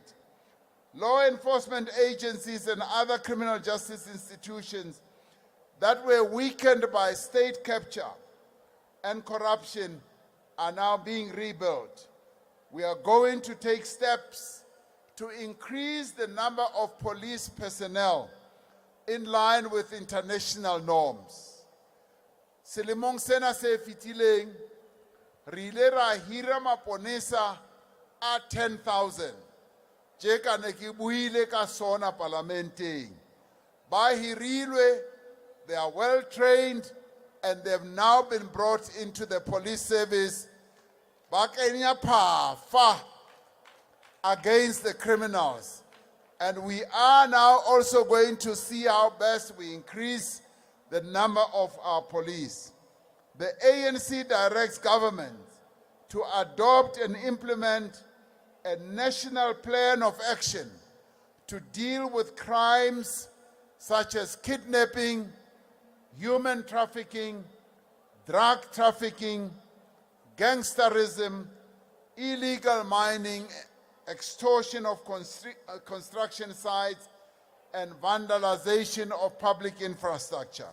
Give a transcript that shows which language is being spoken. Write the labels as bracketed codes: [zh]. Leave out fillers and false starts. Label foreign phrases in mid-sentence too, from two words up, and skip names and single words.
[en] Law enforcement agencies and other criminal justice institutions that were weakened by state capture and corruption are now being rebuilt. We are going to take steps to increase the number of police personnel in line with international norms. [st] Selemong sena se fitileng, re ile ra hira maponesa a 10,000. Jeka ne ke buile ka sona parlamenteng. Ba hirilwe, [en] they are well trained, and they've now been brought into the police service. [st] Ba kenya phafa [en] against the criminals. And we are now also going to see how best we increase the number of our police. The ANC directs government to adopt and implement a national plan of action to deal with crimes such as kidnapping, human trafficking, drug trafficking, gangsterism, illegal mining, extortion of construction sites, and vandalization of public infrastructure.